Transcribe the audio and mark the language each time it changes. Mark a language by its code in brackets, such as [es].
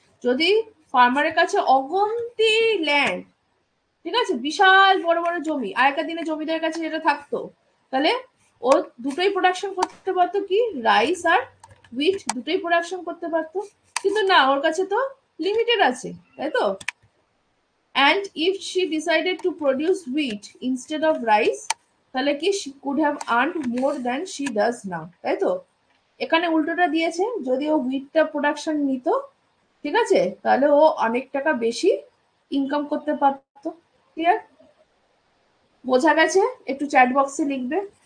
[bn] যদি ফার্মারের কাছে অগন্তি ল্যান্ড, ঠিক আছে, বিশাল বড় বড় জমি, আগেকার দিনে জমিদারের কাছে যেটা থাকতো, তাহলে ও দুটোই প্রোডাকশন করতে পারতো, কি রাইস আর হুইট দুটোই প্রোডাকশন করতে পারতো। কিন্তু না, ওর কাছে তো লিমিটেড আছে, তাই তো? [en] And if she decided to produce wheat instead of rice, [bn] তাহলে কি [en] she could have earned more than she does now, [bn] তাই তো? এখানে উল্টোটা দিয়েছে, যদি ও হুইটটা প্রোডাকশন নিত, ঠিক আছে, তাহলে ও অনেক টাকা বেশি ইনকাম করতে পারতো। ক্লিয়ার? বোঝা গেছে? একটু চ্যাট বক্সে লিখবে।